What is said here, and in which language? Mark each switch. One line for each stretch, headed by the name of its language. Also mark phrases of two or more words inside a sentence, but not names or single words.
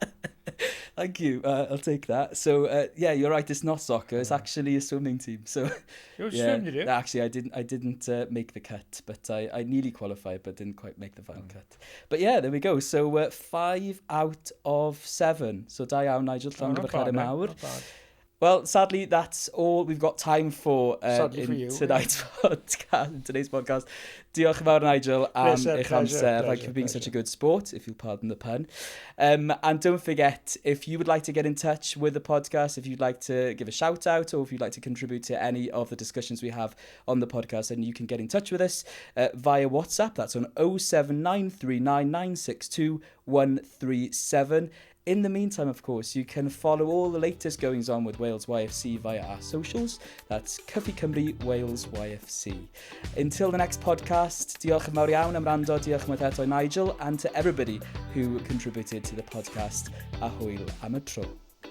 English: Thank you. I'll take that. So yeah, you're right. It's not soccer. It's actually a swimming team. So you swim, did you? Actually, I didn't make the cut, but I nearly qualified, but didn't quite make the final cut. But yeah, there we go. So 5 out of 7. So
Welsh: da iawn,
English: Nigel. Not bad. Well, sadly, that's all we've got time for in today's podcast. Today's podcast.
Welsh: Diolch yn fawr, Nigel, am eich amser.
English: Thank you for being such a good sport, if you'll pardon the pun. And don't forget, if you would like to get in touch with the podcast, if you'd like to give a shout out, or if you'd like to contribute to any of the discussions we have on the podcast, then you can get in touch with us via WhatsApp. That's on 07939962137. In the meantime, of course, you can follow all the latest goings on with Wales YFC via our socials. That's Cyffi Cymru Wales YFC. Until the next podcast,
Welsh: diolch yn fawr iawn am rando, diolch yn fawr eto Nigel,
English: and to everybody who contributed to the podcast.
Welsh: A hwyl am y tro.